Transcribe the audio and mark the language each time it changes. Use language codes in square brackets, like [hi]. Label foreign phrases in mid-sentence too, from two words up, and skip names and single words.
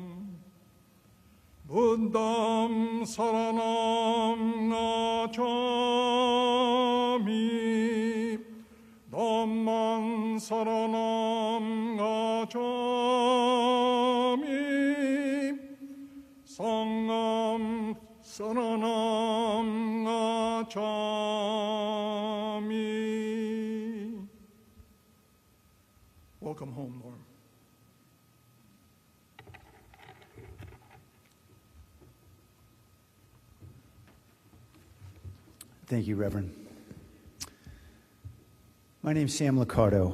[pi] buddham saranam gacchami dhammam saranam gacchami sangham saranam gacchami. [en] Welcome home, Norm. Thank you, Reverend. My name is Sam Liccardo.